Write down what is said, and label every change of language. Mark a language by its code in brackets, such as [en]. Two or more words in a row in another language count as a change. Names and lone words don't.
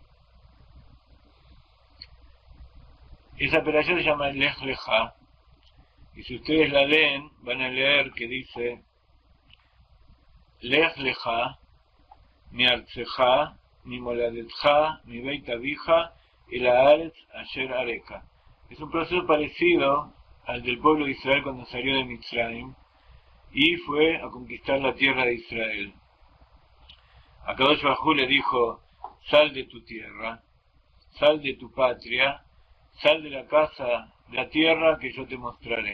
[es] Esa Parashá se llama Lech Lecha, y si ustedes la leen, van a leer que dice Lech Lecha, [he] מארצך, ממולדתך, מבית אביך, אל הארץ אשר אראך. [es] Es un proceso parecido al del pueblo de Israel cuando salió de Mitzrayim y fue a conquistar la tierra de Israel. [he] הקדוש ברוך הוא [es] le dijo: sal de tu tierra, sal de tu patria, sal de la casa, de la tierra que yo te mostraré.